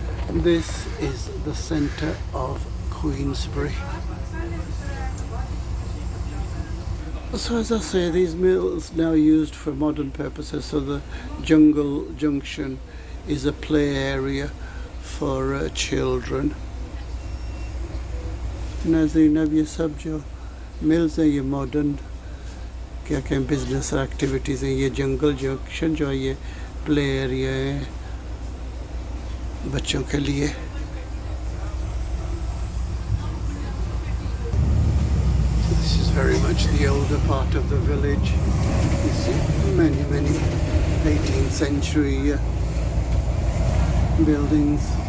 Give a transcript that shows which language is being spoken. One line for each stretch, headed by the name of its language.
English: This is the centre of Queensbury. So as I say, these mills now used for modern purposes. So the Jungle Junction is a play area for children.
Hindi: नाज़रीन अब ये सब जो mills हैं ये modern क्या कहें business activities हैं. ये जंगल जंक्शन जो है ये प्ले एरिया है बच्चों के लिए.
English: This is very much the older part of the village. You see many 18th century buildings.